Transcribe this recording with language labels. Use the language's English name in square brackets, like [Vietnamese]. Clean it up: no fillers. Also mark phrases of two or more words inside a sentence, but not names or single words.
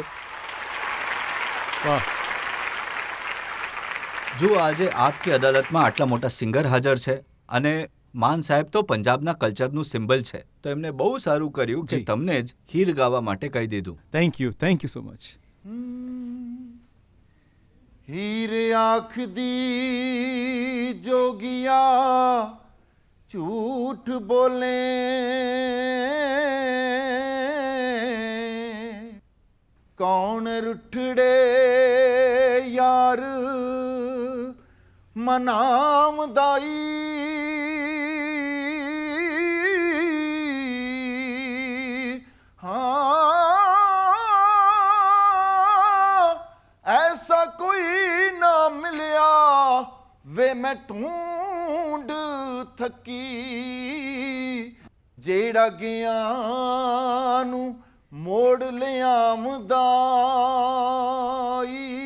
[Gujarati] વાહ. જો આજે આપકી અદાલતમાં આટલા મોટા સિંગર હાજર છે, અને માન સાહેબ તો પંજાબના કલ્ચરનું સિમ્બલ છે, તો એમને બહુ સારું કર્યું કે જી. તમને જ હીર ગાવા માટે કહી દીધું. [English] Thank you so much. [Punjabi] ਹੀਰ ਆਖਦੀ ਜੋਗੀਆ ਝੂਠ ਬੋਲੇ ਕੌਣ ਰੁੱਠੜੇ ਯਾਰ ਮਨਾਮਦਾਈ ਐਸਾ ਕੋਈ ਨਾ ਮਿਲਿਆ ਵੇ ਮੈਂ ਢੂੰਡ ਥੱਕੀ ਜਿਹੜਾ ਗਿਆਂ ਨੂੰ ਮੋੜ ਲਿਆਂਵਦਾ ਈ